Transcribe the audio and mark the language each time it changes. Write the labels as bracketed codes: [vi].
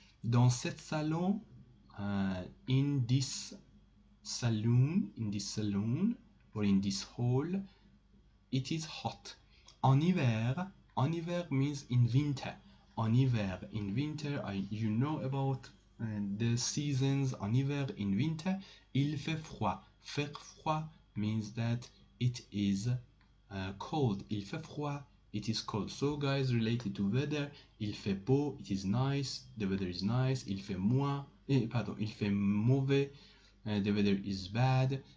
[fr] Dans cette salon, [en] in this saloon, or in this hall, it is hot. [fr] En hiver [en] means in winter. [fr] En hiver, [en] in winter, you know about the seasons. [fr] En hiver, [en] in winter, [fr] il fait froid. Faire froid [en] means that it is cold. [fr] Il fait froid, [en] it is cold. So guys, related to weather, [fr] il fait beau, [en] it is nice, the weather is nice. [fr] Il fait il fait mauvais, [en] the weather is bad.